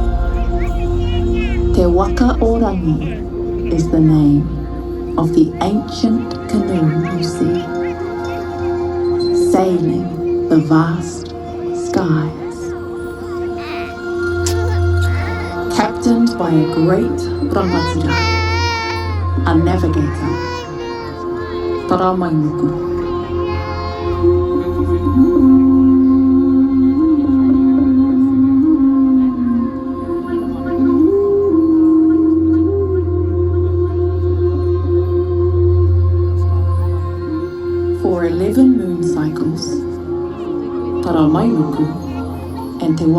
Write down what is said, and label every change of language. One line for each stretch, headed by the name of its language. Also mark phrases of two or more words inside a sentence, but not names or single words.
English: Te Waka Orangi is the name of the ancient ancient canoe you see, sailing the vast skies. Captained by a great rangatira, a navigator, Taramainuku. For 11 moon cycles, Taramainuku and Te